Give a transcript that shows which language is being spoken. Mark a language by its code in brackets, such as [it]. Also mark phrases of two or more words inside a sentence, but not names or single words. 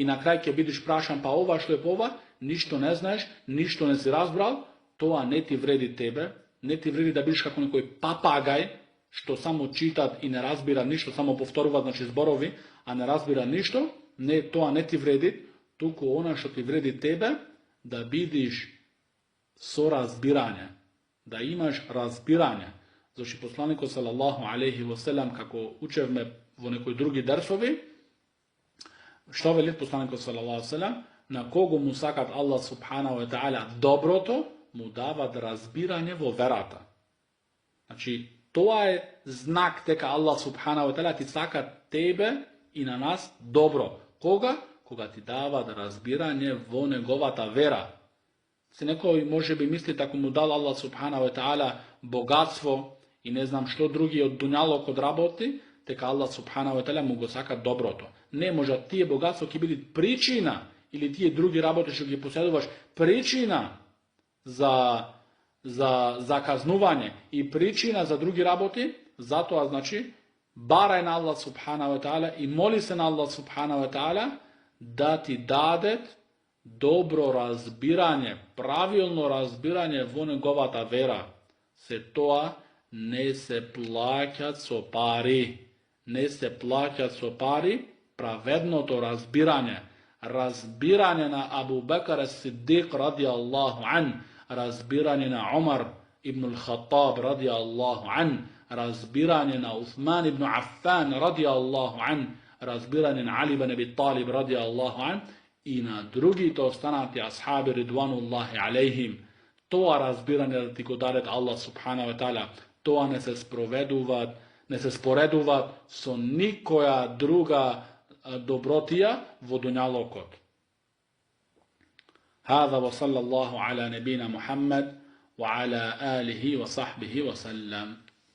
[mk] на крај ќе бидиш прашан па ова што е по ова, ништо не знаеш, ништо не си разбрал, то не ти вреди тебе, не ти вреди да бидиш како некој папагај, што само читат и не разбира ништо, само повторуват, значи зборови, а не разбира ништо, то не ти вреди, туку она што ти вреди тебе, да бидиш со разбирање, да имаш разбирање. Значи посланику [ar] صلى الله عليه وسلم, [mk] како учевме во некој други дерсови, што вели посланику [ar] صلى الله عليه وسلم, [mk] на кого му сакат [ar] الله سبحانه وتعالى [mk] доброто, му дава разбирање во верата. Значи, то е знак така [ar] الله سبحانه وتعالى [mk] ти сакат тебе и на нас добро. Кога? Кога ти дава разбирање во неговата вера. Се некој може би мислити ако му дала [ar] الله سبحانه وتعالى [mk] богатство и не знам што други од дуњалог од работи, дека [ar] الله سبحانه وتعالى [mk] му го сака доброто. Не може тие богатство ќе биде причина или тие други работи што ги поседуваш причина за заказнување и причина за други работи, затоа значи барај на [ar] الله سبحانه وتعالى [mk] и моли се на [ar] الله سبحانه وتعالى [mk] да ти дадет добро разбирање, правилно разбирање во неговата вера. Се тоа не се плаќат со пари. Не се плаќат со пари, праведното разбирање. Разбирање на Абу Бекар Сиддик [ar] رضي الله عنه, [mk] разбирање на Умар ибн ал-Хаттаб [ar] رضي الله عنه, [mk] разбирање на Усман ибн Аффан [ar] رضي الله عنه, [mk] разбирање на Али ибн Аби Талиб [ar] رضي الله عنه [mk] и на другите останати асхаби [ar] رضوان الله عليهم. [mk] Тоа разбирање да ти го дадет [ar] الله سبحانه وتعالى, [mk] тоа не се споредуваат со никоја друга добротија во дуњалокот. [ar] هذا وصلى الله على نبينا محمد وعلى آله وصحبه وسلم.